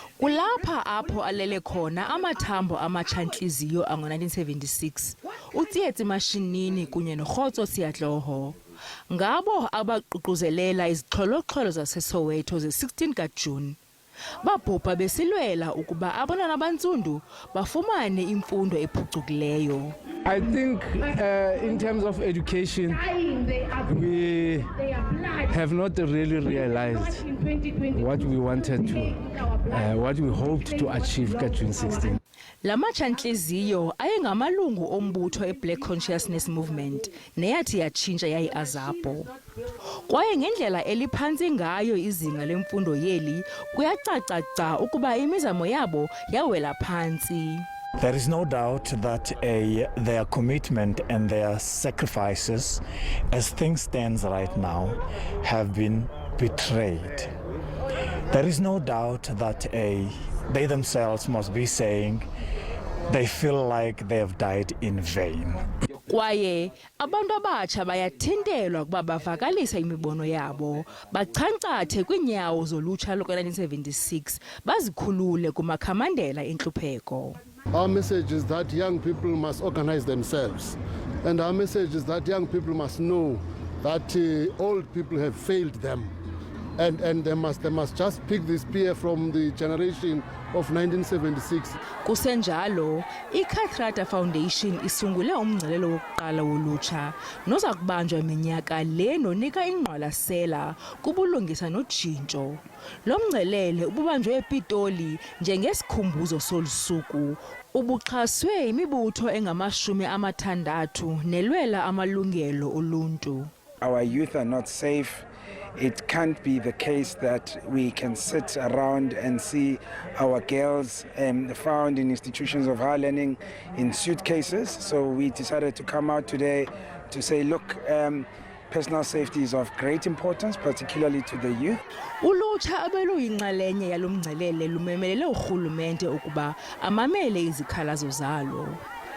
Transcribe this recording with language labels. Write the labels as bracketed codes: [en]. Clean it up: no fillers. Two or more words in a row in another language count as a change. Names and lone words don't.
[xh] Kulapha apho alele khona amathambo amatsha ntliziyo ango-1976, uTsietsi Mashinini kunye noKhotso Seatlholo. Ngabo abaququzelela izixholo-xholo zaseSoweto ze-16 kaJune. Babhubha besilwela ukuba abantwana abantsundu bafumane imfundo ephucukileyo. [en] I think in terms of education, we have not really realized what we wanted to, what we hoped to achieve at June 16. [xh] Lamatsha ntliziyo ayengamalungu ombutho eBlack Consciousness Movement neyathi yatshintsha yayi-AZAPO. Kwaye ngendlela eliphantsi ngayo izinga lemfundo yeli kuyacaca ukuba imizamo yabo yawela phantsi. [en] There is no doubt that their commitment and their sacrifices, as things stand right now, have been betrayed. There is no doubt that they themselves must be saying they feel like they have died in vain. [xh] Kwaye abantu abatsha bayathintelwa ukuba bavakalisa imibono yabo, bachancathe kwiinyawo zolutsha loko-1976, bazikhulule kumakhamandela entlupheko. [en] Our message is that young people must organize themselves. And our message is that young people must know that old people have failed them. And they must just pick this spear from the generation of 1976. [xh] Kusenjalo, iKhathrada Foundation isungule umngcelelo wokuqala wolutsha noza kubanjwa minyaka le nonika ingqwalasela kubulungisa notshintsho. Lo mngcelele ububanjwe ePitoli njengesikhumbuzo solusuku. Ubuxhaswe imibutho engama-60 nelwela amalungelo oluntu. [en] Our youth are not safe. It can't be the case that we can sit around and see our girls found in institutions of higher learning in suitcases. So we decided to come out today to say, look, personal safety is of great importance, particularly to the youth. [xh] Ulutsha abeluyinxalenye yalo mngcelele lumemelele urhulumente ukuba amamele izikhalazo zalo.